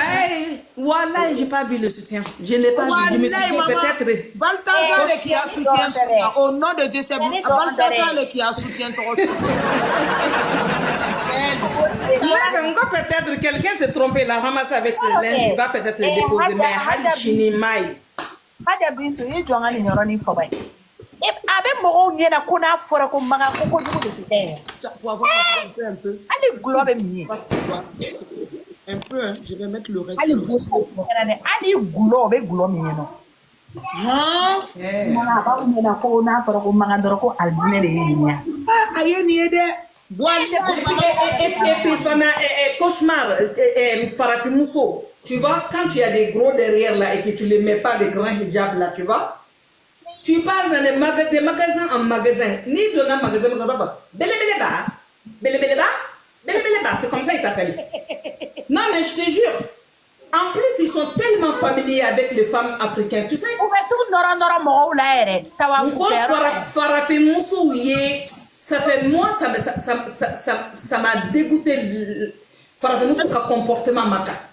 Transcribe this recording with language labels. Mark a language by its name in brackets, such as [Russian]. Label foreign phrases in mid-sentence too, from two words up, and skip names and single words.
[French] voilà j'ai pas vu le soutien je l'ai pas vu je me suis dit peut-être Balthazar qui a soutien au nom de Dieu c'est Balthazar qui a soutien peut-être quelqu'un s'est trompé l'a ramassé avec ses linges il va peut-être le déposer mais Hadi Mai [Bambara] Hadi Bintu i jɔn ni yɔrɔ ni fɔba ye a bɛ mɔgɔw ɲɛna ko n'a fɔra ko maga ko kojugu de tɛ hali gulɔ bɛ min ye [French] un peu je vais mettre le reste [Bambara] hali gulɔ o bɛ gulɔ min ye nɔ a b'aw ɲɛna ko n'a fɔra ko maga dɔrɔn ko alijinɛ de ye nin ye a ye nin ye dɛ [French] et puis Fana cauchemar [Bambara] Farafin Mousso [French] tu vois quand tu as des gros derrière là et que tu les mets pas de grands hijab là tu vois tu passes dans les magasins en magasin ni dans un magasin bele c'est comme ça ils t'appellent non mais je te jure en plus ils sont tellement familiers avec les femmes africaines tu sais [Bambara] Farafin Mousso [French] ça fait moi ça m'a dégoûté [Bambara] Farafin Mousso ka comportement maka